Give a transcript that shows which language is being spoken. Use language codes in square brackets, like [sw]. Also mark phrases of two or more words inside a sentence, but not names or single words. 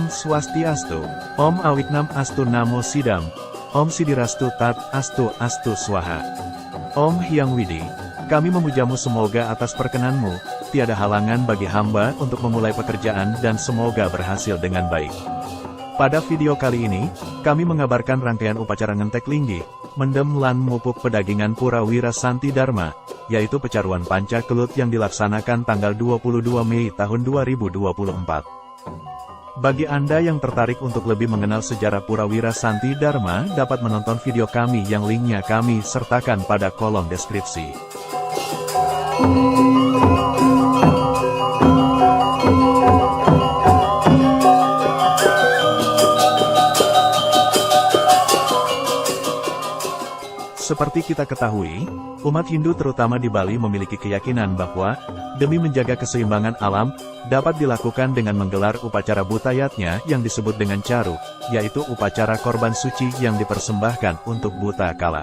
[sa] Swastiastu, Om Awiknam Astu Namo Sidam, Om Sidirastu Tat Astu Astu Swaha. [id] Om Hyang Widi, kami memujamu semoga atas perkenanmu, tiada halangan bagi hamba untuk memulai pekerjaan dan semoga berhasil dengan baik. Pada video kali ini, kami mengabarkan rangkaian upacara ngentek linggi, mendem lan mupuk pedagingan Pura Wira Santi Dharma, yaitu pecaruan panca kelut yang dilaksanakan tanggal 22 Mei tahun 2024. Bagi Anda yang tertarik untuk lebih mengenal sejarah Pura Wira Santi Dharma, dapat menonton video kami yang linknya kami sertakan pada kolom deskripsi. Seperti kita ketahui, umat Hindu terutama di Bali memiliki keyakinan bahwa, demi menjaga keseimbangan alam, dapat dilakukan dengan menggelar upacara butayatnya yang disebut dengan caru, yaitu upacara korban suci yang dipersembahkan untuk buta kala.